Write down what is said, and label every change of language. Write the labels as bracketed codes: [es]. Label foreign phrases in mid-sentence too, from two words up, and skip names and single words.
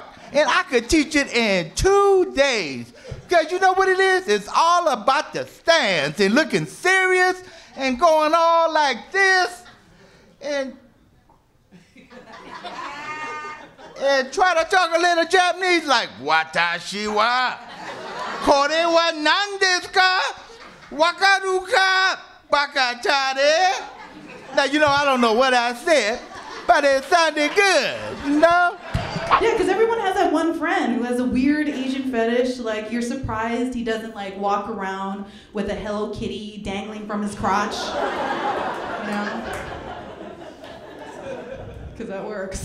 [en] And I could teach it in 2 days. Because you know what it is? It's all about the stance and looking serious and going all like this and try to talk a little Japanese like [ja] 私は これは 何ですか? 分かるか？ 馬鹿たれ? [en] Now, you know, I don't know what I said, but it sounded good, you know? Yeah, because everyone has that one friend who has a weird Asian fetish. Like, you're surprised he doesn't, like, walk around with a Hello Kitty dangling from his crotch. You know? Because that works.